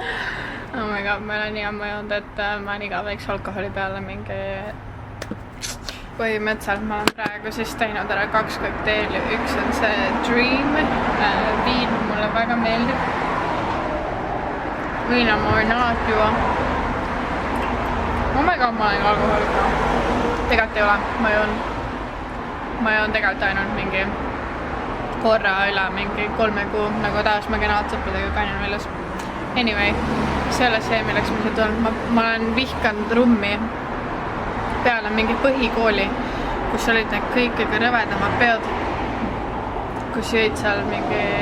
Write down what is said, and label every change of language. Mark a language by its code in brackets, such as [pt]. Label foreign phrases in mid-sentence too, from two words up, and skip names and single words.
[en] Oh my my god, [et] ma olen nii ammu joonud, et ma olen igaveks alkoholi peale mingi... Põhimõtteliselt ma olen praegu siis teinud ära 2 kokteili. Üks on see Dream. Viin mulle väga meeldib. Viina ma võin alati juua. [en] Oh my god, [et] ma olen alkoholi peale. Tegelikult ei ole. Ma joon tegelikult ainult mingi korra üle mingi 3 kuu, nagu taas ma genaatsõppidega käin väljas. Anyway, see ole see, milleks ma siit olen. Ma olen vihkanud rummi peale mingi põhikooli, kus olid need kõige rõvedamad peod, kus jõid seal mingi...